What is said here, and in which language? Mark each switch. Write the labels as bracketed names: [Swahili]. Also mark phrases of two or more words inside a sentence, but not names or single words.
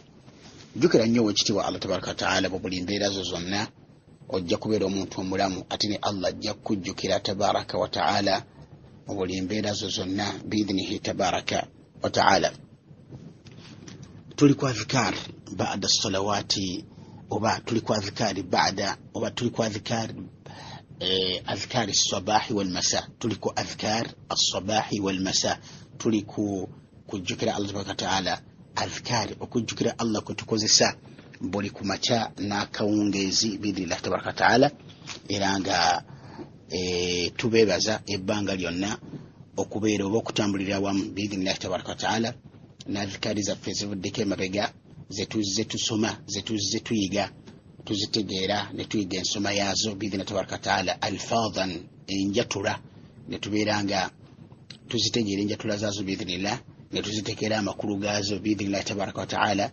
[Ganda] Jukira nnyo wekitiibwa Allah [Arabic] تبارك وتعالى [Ganda] buli mbeera zo zonna ojja kubeera omuntu omulamu, ate ne Allah ajja kujjukira [Arabic] تبارك وتعالى [Ganda] mu buli mbeera zo zonna [Arabic] بإذنه تبارك وتعالى. [Ganda] Tuli ku [Arabic] أذكار بعد الصلوات, [Ganda] oba tuli ku [Arabic] أذكار بعد, [Ganda] oba tuli ku [Arabic] أذكار أذكار الصباح والمساء. [Ganda] Tuli ku [Arabic] أذكار الصباح والمساء, [Ganda] tuli ku kujjukira Allah [Arabic] تبارك وتعالى [Ganda] adhkari, okujjukira Allah kutukozesa buli kumacha nakawungezi [Arabic] بإذن الله تبارك وتعالى. [Ganda] Era nga tubeebaza ebbanga lyonna okubeera oba okutambulira wamu [Arabic] بإذن الله تبارك وتعالى [Ganda] n'adhkari zaffe zivuddeko emabega zetuzze tusoma, zetuzze tuyiga, tuzitegeera ne tuyiga ensoma yaazo [Arabic] بإذن الله تبارك وتعالى, [Ganda] alfadhan, enjatula, ne tubeera nga tuzitegeera enjatula zaazo biidhnillah, ne tuzitekera amakulu gaazo [Arabic] بإذن الله تبارك وتعالى.